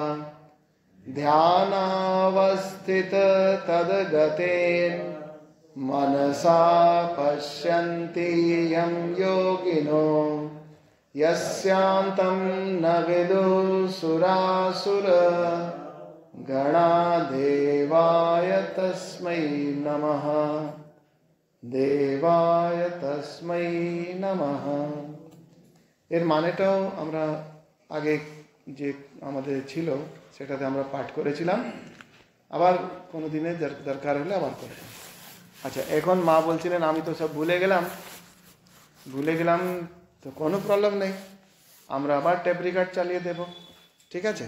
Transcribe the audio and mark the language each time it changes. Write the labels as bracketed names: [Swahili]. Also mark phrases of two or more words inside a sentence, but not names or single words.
[Sanskrit] ध्यानावस्थिततद्गतेन मनसा पश्यन्ति यं योगिनो यस्यान्तं न विदुः गणा देवाय तस्मै नमः देवाय तस्मै नमः। [Bangla] এর মানেটাও আমরা আগে যে আমাদের ছিল সেটাতে আমরা পাঠ করেছিলাম, আবার কোনো দিনে দরকার হলে আবার করব। আচ্ছা, এখন মা বলছিলেন আমি তো সব ভুলে গেলাম তো কোনো প্রবলেম নেই, আমরা আবার [English] tape record [Bangla] চালিয়ে দেব, ঠিক আছে?